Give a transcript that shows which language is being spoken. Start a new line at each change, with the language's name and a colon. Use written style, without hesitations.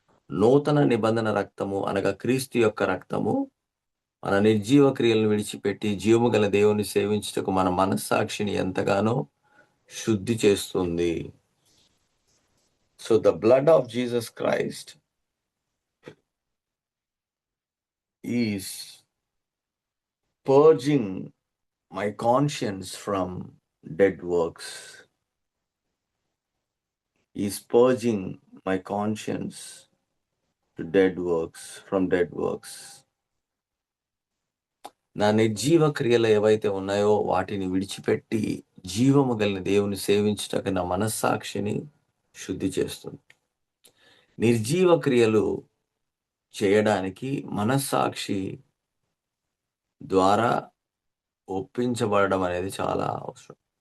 Telugu: నూతన నిబంధన రక్తము అనగా క్రీస్తు యొక్క రక్తము మన నిర్జీవ క్రియలను విడిచిపెట్టి జీవము గల దేవుని సేవించుటకు మన మనస్సాక్షిని ఎంతగానో శుద్ధి చేస్తుంది.
English: So the blood of Jesus Christ is purging my conscience from dead works. Is purging my conscience from dead works.
Telugu: నా నిర్జీవ క్రియలు ఏవైతే ఉన్నాయో వాటిని విడిచిపెట్టి జీవము కలిగిన దేవుని సేవించుటకు నా మనస్సాక్షిని శుద్ధి చేస్తుంది. నిర్జీవ క్రియలు చేయడానికి మనస్సాక్షి ద్వారా ఒప్పించబడడం అనేది చాలా అవసరం.